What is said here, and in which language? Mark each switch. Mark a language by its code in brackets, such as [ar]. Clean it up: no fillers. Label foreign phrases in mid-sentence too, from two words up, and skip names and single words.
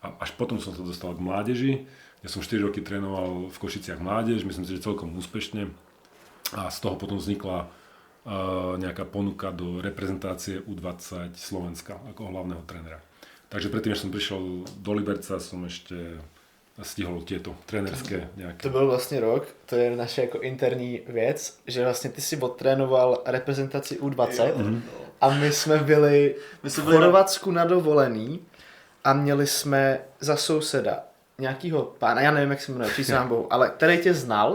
[sk] A až potom som sa dostal k mládeži. Ja som 4 roky trénoval v Košiciach mládež, myslím si, že celkom úspešne. A z toho potom vznikla nejaká ponuka do reprezentácie U20 Slovenska ako hlavného trénera. Takže predtým, než som prišiel do Liberca, som ešte stihol tieto trénerské nejaké. [cs] To byl vlastně rok, to je naše jako interní věc, že vlastně ty si odtrénoval reprezentaci U20 a my jsme byli v Chorvatsku na dovolený a měli jsme za souseda nějakýho pána, já nevím, jak se jmenuje, přísám bohu, ale který tě znal.